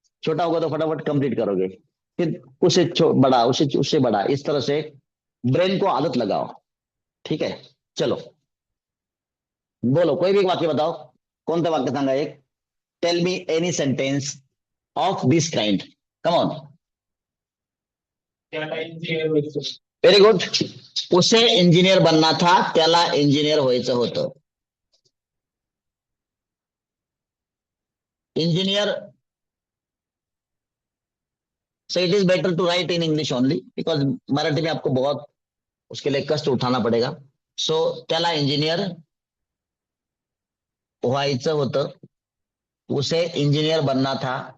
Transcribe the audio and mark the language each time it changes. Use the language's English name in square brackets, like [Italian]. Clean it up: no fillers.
[Hindi] छोटा होगा तो फटाफट कंप्लीट करोगे, फिर उसे बड़ा, उसे उससे बड़ा, इस तरह से ब्रेन को आदत लगाओ। ठीक है? चलो बोलो, कोई भी एक वाक्य बताओ। कौन सा वाक्य [Marathi] सांगा [Hindi] एक? [English] Tell me any sentence of this kind, come on. Very good. [Hindi] उसे इंजिनियर बनना था, [Marathi] त्याला इंजिनियर व्हायचं होतं। [English] engineer, so it is better to write in English only, because [Hindi] Marathi में आपको बहुत उसके लिए कष्ट उठाना पड़ेगा। [Marathi] सो त्याला इंजिनियर व्हायचं होतं, [Hindi] उसे इंजीनियर बनना था।